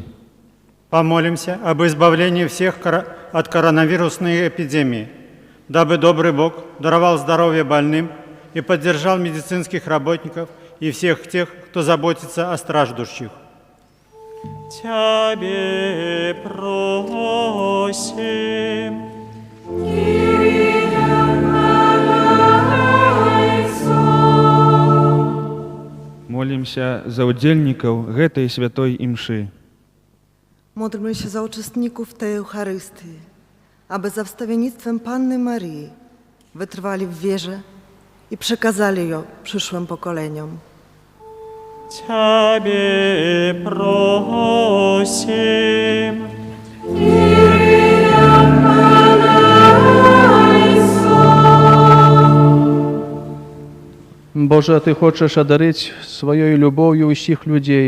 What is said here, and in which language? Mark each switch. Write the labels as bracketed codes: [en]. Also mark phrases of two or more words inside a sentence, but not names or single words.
[ru] Помолимся об избавлении всех от коронавирусной эпидемии, дабы добрый Бог даровал здоровье больным и поддержал медицинских работников и всех тех, кто заботится о страждущих. Тебе просим. [be] Молимся за удельников гэтай святой имши. [pl] Módlmy się za uczestników tej Eucharystii, aby za wstawiennictwem Panny Marii wytrwali w wierze i przekazali ją przyszłym pokoleniom. [ru] Тебе просим. Боже, Ты хочешь одарить своей любовью всех людей.